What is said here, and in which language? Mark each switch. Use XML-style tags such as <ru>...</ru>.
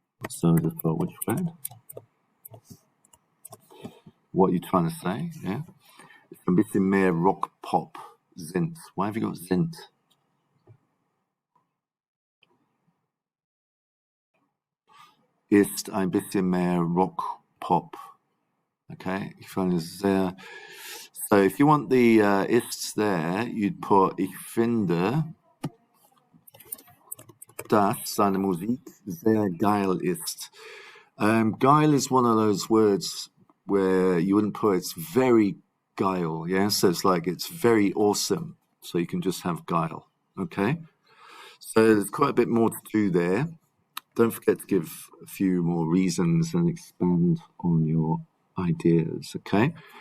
<en>So I just thought, which word? What are you trying to say, yeah? It's</en> <de>ein bisschen mehr Rock-Pop,</de> <en>sind. Why have you got sind?</en> <de>Ist ein bisschen mehr Rock-Pop. Okay, ich finde es sehr.</de> <en>So if you want the ists there, you'd put</en> <de>ich finde, dass seine Musik sehr geil ist.</de> <en>Geil is one of those words where you wouldn't put it's very geil, yeah? So it's like it's very awesome. So you can just have geil, okay? So there's quite a bit more to do there. Don't forget to give a few more reasons and expand on your ideas, okay?</en>